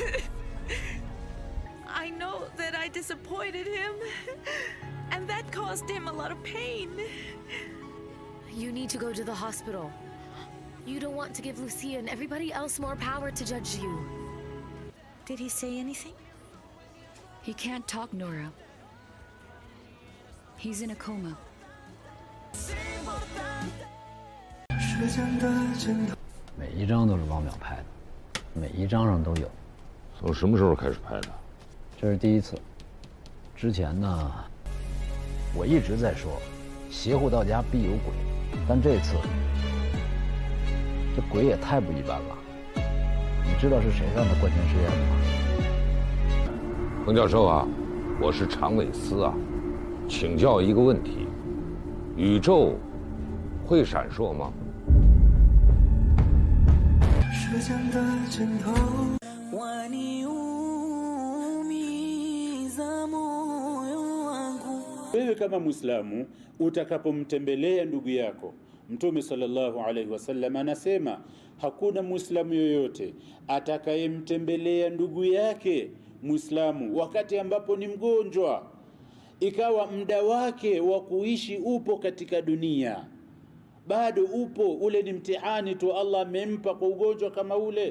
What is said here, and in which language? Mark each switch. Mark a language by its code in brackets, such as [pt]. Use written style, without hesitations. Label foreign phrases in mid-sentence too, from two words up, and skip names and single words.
[en] I know that I disappointed him, and that caused him a lot of pain. You need to go to the hospital. You don't want to give Lucia and everybody else more power to judge you. Did he say anything? He can't talk, Nora. He's in a coma. [zh] 每一张都是王淼拍的，每一张上都有。从什么时候开始拍的？这是第一次。之前呢，我一直在说，邪乎到家必有鬼，但这次，这鬼也太不一般了。你知道是谁让他灌钱实验的吗？彭教授啊，我是常伟思啊，请教一个问题：宇宙会闪烁吗？时间的尽头。 [sw] Wewe kama Muislamu utakapomtembelea ndugu yako, Mtume [ar] صلى الله عليه وسلم [sw] anasema hakuna Muislamu yoyote atakayemtembelea ndugu yake Muislamu wakati ambapo ni mgonjwa, ikawa muda wake wa kuishi upo katika dunia, bado upo, ule ni mtihani tu Allah amempa kwa ugonjwa kama ule.